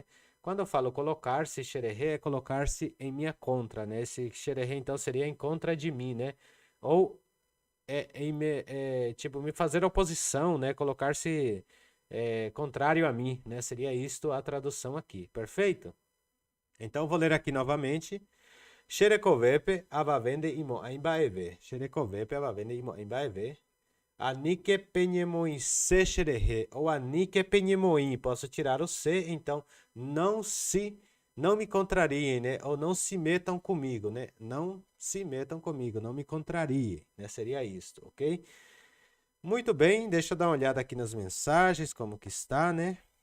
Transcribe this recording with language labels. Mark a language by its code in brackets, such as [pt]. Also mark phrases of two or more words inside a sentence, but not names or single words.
[pt] Quando eu falo colocar-se, xererê é colocar-se em minha contra, né? Esse xererê, então, seria em contra de mim, né? Ou, tipo, me fazer oposição, né? Colocar-se contrário a mim, né? Seria isto a tradução aqui, perfeito? Então, eu vou ler aqui novamente. [tpw] Xerecovepe avavende imo aimbaeve. Xerecovepe avavende imo aimbaeve. Anike penhemoin se xerehe. Ou anike penhemoin. [pt] Posso tirar o C, então não me contrariem, né? Ou não se metam comigo, né? Não se metam comigo, não me contrariem, né? Seria isto, ok? Muito bem, deixa eu dar uma olhada aqui nas mensagens, como que está, né?